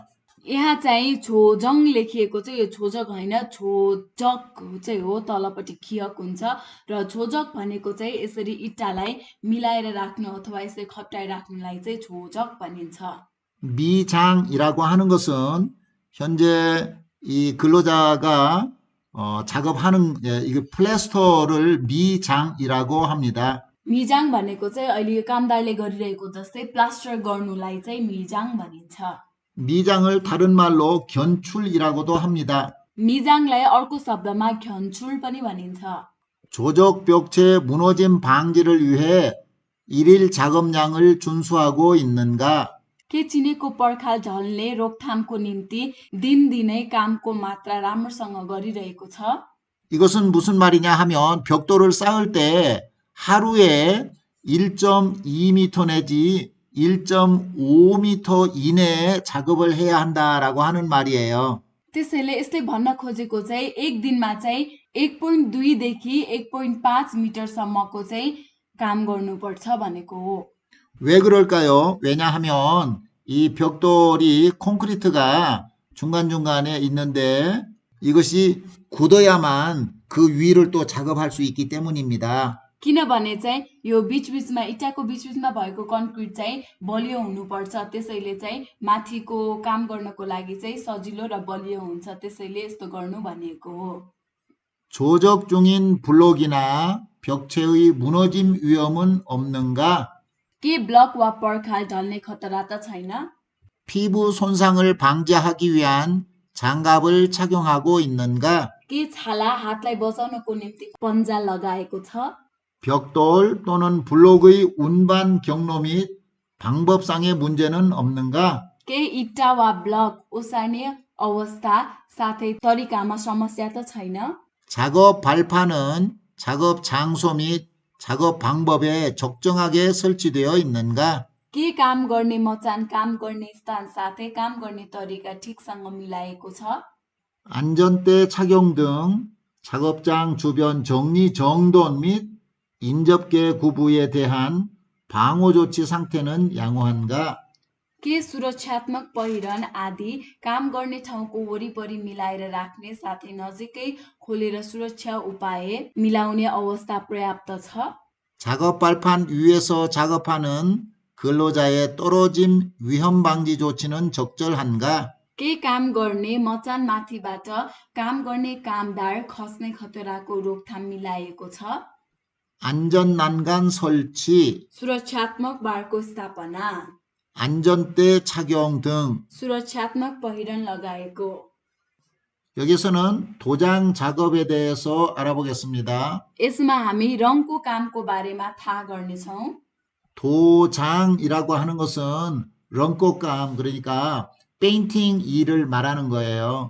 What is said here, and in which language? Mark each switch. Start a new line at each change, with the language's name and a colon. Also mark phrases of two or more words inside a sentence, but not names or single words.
Nepali: यहाँ चाहिँ झोजङ लेखिएको चाहिँ यो झोजक होइन झोजक चाहिँ हो तलपट्टि खियक हुन्छ र झोजक भनेको चाहिँ यसरी इँटालाई मिलाएर राख्नु अथवा यसरी खप्टाइ राख्नुलाई चाहिँ झोजक भनिन्छ
Korean: 미장이라고 하는 것은 현재 이 근로자가 작업하는 이게 플래스터를 미장이라고 합니다.
Nepali: मिजाङ भनेको चाहिँ अहिले यो कामदारले गरिरहेको जस्तै प्लास्टर गर्नुलाई चाहिँ मिजाङ भनिन्छ
Korean: 미장을 다른 말로 견출이라고도 합니다.
Nepali: मिजाङलाई अर्को शब्दमा घ्यन्चुल पनि भनिन्छ
Korean: 조적 벽체 무너짐 방지를 위해 일일 작업량을 준수하고 있는가?
Nepali: के चिनेको पर्खाल ढल्ने रोकथामको निम्ति दिनदिनै कामको मात्रा राम्रोसँग गरिरहेको छ
Korean: 이것은 무슨 말이냐 하면 벽돌을 쌓을 때 하루에 1.2m 내지 1.5m 이내에 작업을 해야 한다라고 하는 말이에요.
Nepali: त्यसैले यसले भन्न खोजेको चाहिँ एक दिनमा चाहिँ 1.2 देखि 1.5 मिटरसम्मको चाहिँ काम गर्नुपर्छ भनेको हो
Korean: 왜 그럴까요? 왜냐하면 이 벽돌이 콘크리트가 중간중간에 있는데 이것이 굳어야만 그 위를 또 작업할 수 있기 때문입니다.
Nepali: किनभने चाहिँ यो बीचबीचमा इँटाको बीचबीचमा भएको कन्क्रिट चाहिँ बलियो हुनुपर्छ त्यसैले चाहिँ माथिको काम गर्नको लागि चाहिँ सजिलो र बलियो हुन्छ त्यसैले यस्तो गर्नु भनेको हो
Korean: 조적 중인 블록이나 벽체의 무너짐 위험은 없는가?
Nepali: के ब्लक वा पर्खाल ढल्ने खतरा त छैन
Korean: 피부 손상을 방지하기 위한 장갑을 착용하고 있는가?
Nepali: के छाला हातलाई बचाउनको निम्ति पन्जा लगाएको छ
Korean: 벽돌 또는 블록의 운반 경로 및 방법상의 문제는 없는가?
Nepali: के इट्टा वा ब्लक ओसार्ने अवस्था साथै तरिकामा समस्या त छैन
Korean: 작업 발판은 작업 장소 및 작업 방법에 적정하게 설치되어 있는가?
Nepali: के काम गर्ने मचान काम गर्ने स्थान साथै काम गर्ने तरिका ठिकसँग मिलाएको छ
Korean: 안전대 착용 등 작업장 주변 정리 정돈 및 인접계 구부에 대한 방호 조치 상태는 양호한가?
Nepali: के सुरक्षात्मक पहिरन आदि काम गर्ने ठाउँको वरिपरि मिलाएर राख्ने साथै नजिकै खोलेर सुरक्षा उपाय मिलाउने अवस्था पर्याप्त छ
Korean: 작업 발판 위에서 작업하는 근로자의 떨어짐 위험 방지 조치는 적절한가?
Nepali: के काम गर्ने मचान माथिबाट काम गर्ने कामदार खस्ने खतराको रोकथाम मिलाएको छ
Korean: 안전 난간 설치,
Nepali: सुरक्षात्मक बारको स्थापना
Korean: 안전대 착용 등
Nepali: सुरक्षात्मक पहिरन लगाएको
Korean: 여기서는 도장 작업에 대해서 알아보겠습니다.
Nepali: यसमा हामी रङको कामको बारेमा थाहा गर्नेछौँ
Korean: 도장이라고 하는 것은 렁꽃감 그러니까 페인팅 일을 말하는 거예요.